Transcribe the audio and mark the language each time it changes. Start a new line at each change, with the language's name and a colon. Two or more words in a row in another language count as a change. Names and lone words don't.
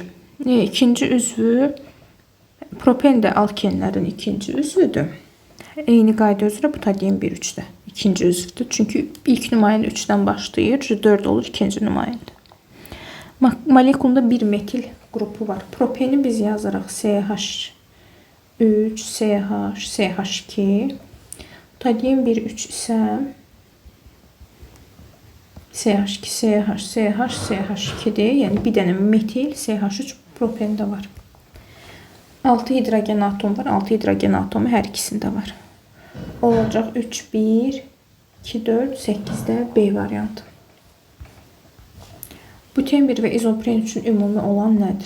Azerbaijani: İkinci üzvü propen də alkenlərin ikinci üzvüdür. Eyni qayda üzrə butadiyen 1,3'də ikinci üzvüdür. Çünki ilk nümayəndə 3'dən başlayır, 4 olur ikinci nümayəndə. Molekulunda 1 metil qrupu var. Propeni biz yazırıq CH3, CH, CH2. Tadiyen 1,3 isə CH2, CH, CH, CH2'dir. Yəni bir dənə metil CH3 propende var. 6 hidrogen atom var. 6 hidrogen atomu hər ikisində var. Olacaq 3, 1, 2, 4, 8-də B variantı. Buten 1 və izopren üçün ümumi olan nədir?